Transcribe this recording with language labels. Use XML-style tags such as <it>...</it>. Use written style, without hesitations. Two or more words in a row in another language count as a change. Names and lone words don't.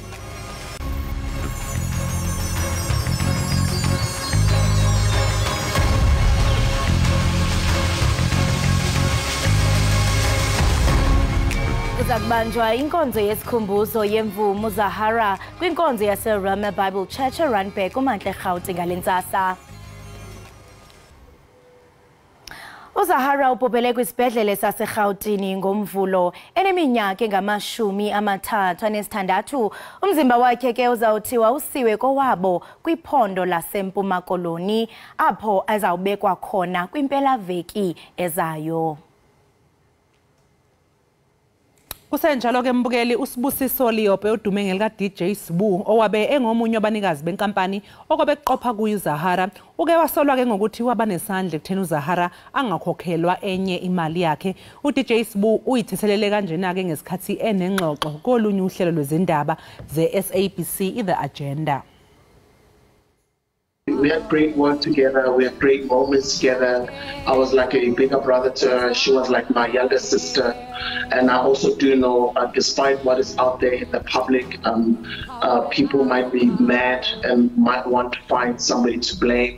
<xh>Kuzakubanjwa inkonzo yesikhumbuzo yemvumi uZahara kwinkonzo yaseRhema Bible Church eRandburg kumantla eGauteng ngalentsasa. uZahara ubhubhele kwisibhedlele saseGauteng ngomvulo eneminyaka engama-36. Umzimba wakhe ke uzawuthiwa usiwe kowabo kwiphondo laseMpuma Koloni apho azawubekwa khona kwimpelaveki ezayo.</xh> <zu>Kusenjalo ke mbukeli uSibusiso Liyope odume ngelika DJ Sbu owabe engomunye wabanikazi benkampani okwabe eqopha kuyo uZahara uke wasolwa ke ngokuthi wabanesandla ekutheni uZahara angakhokhelwa enye imali yakhe. uDJ Sbu uyithethelele kanjena ke ngesikhathi enengxoxo kolunye uhlelo lwezindaba ze-SABC The Agenda.</zu> <en>We had great work together, we had great moments together. I was like a bigger brother to her, she was like my younger sister. And I also do know, despite what is out there in the public, people might be mad and might want to find somebody to blame.</en>